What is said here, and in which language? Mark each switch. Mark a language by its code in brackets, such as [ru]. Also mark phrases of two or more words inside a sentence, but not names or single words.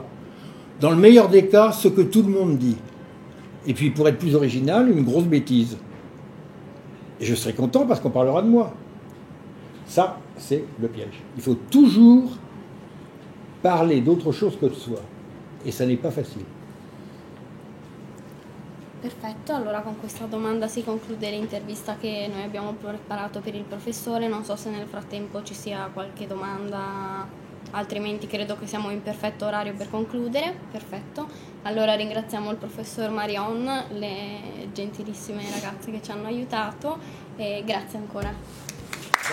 [fr] Dans le meilleur des cas, ce que tout le monde dit. Et puis, pour être plus original, une grosse bêtise. Et je serai content parce qu'on parlera de moi. Ça, c'est le piège. Il faut toujours parler d'autre chose que de soi. E ça n'est pas facile. [it] Perfetto, allora con questa domanda si conclude l'intervista che noi abbiamo preparato per il professore. Non so se nel frattempo ci sia qualche domanda, altrimenti credo che siamo in perfetto orario per concludere. Perfetto, allora ringraziamo il professor Marion, le gentilissime ragazze che ci hanno aiutato e grazie ancora.